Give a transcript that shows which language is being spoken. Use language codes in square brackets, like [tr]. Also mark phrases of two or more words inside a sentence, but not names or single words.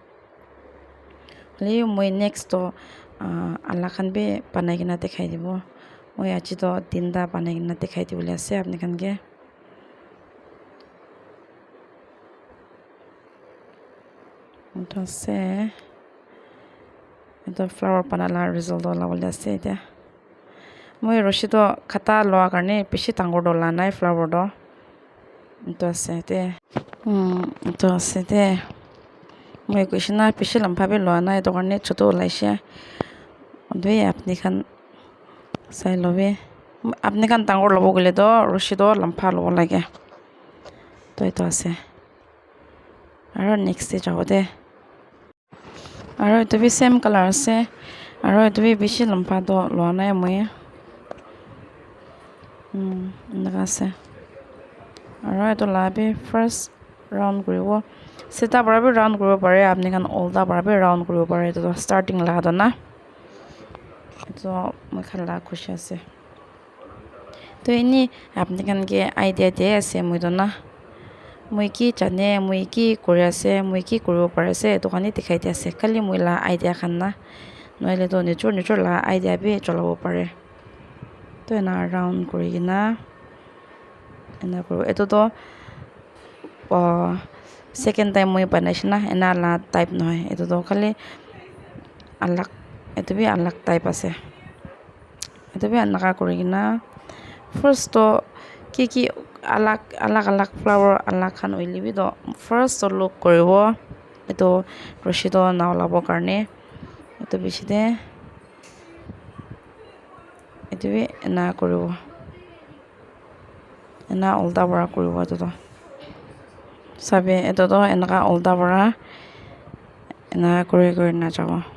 [nag] hole moi next to alak khan bi banai kina dikhai dibo moi aji to tinta banai kina dikhai dibole ase apni khan ke etu ase etu flower banala result ola bole ase etia moi roshi to khata loa karne beshi dangor do la nai flower do etu ase te moi kuishina beshi lamba bi loa nai etu karne chotu olaise doi apni khan sai lobe apni khan dangor lobo gole do roshi do lamba lobo lage to etu ase aro [en] next stage [nag] jabo de aro etu bi [en] same color [nag] ase aro etu bi beshi lamba do loa nai moi enaka ase aro etu la bi [en] first round [nag] kuribo sita para bi round kuribo pare apni khan ulta para bi round kuribo pare etu starting la do na etu moi khan la khushi ase to ini apni khan ke idea de ase moi do na moi ki jane moi ki kuri ase moi ki kuribo pare ase etu khan dikhai di ase kali moi la idea khan na noile to nijor la idea bi cholabo pare to ena round kuri kina ena kuro etu to [en] second time [nag] moi banaise na ena la type nohoi etu to khali alak etu bi alak type ase etu bi anaka kuri kina first to ki alak flower alak khan hoile bi to first to look koribo etu roshi to na olabo karne etu bishi de etu bi ena koribo ena ulta para koribo etu to sabe etu to enaka ulta para ena kuri na jabo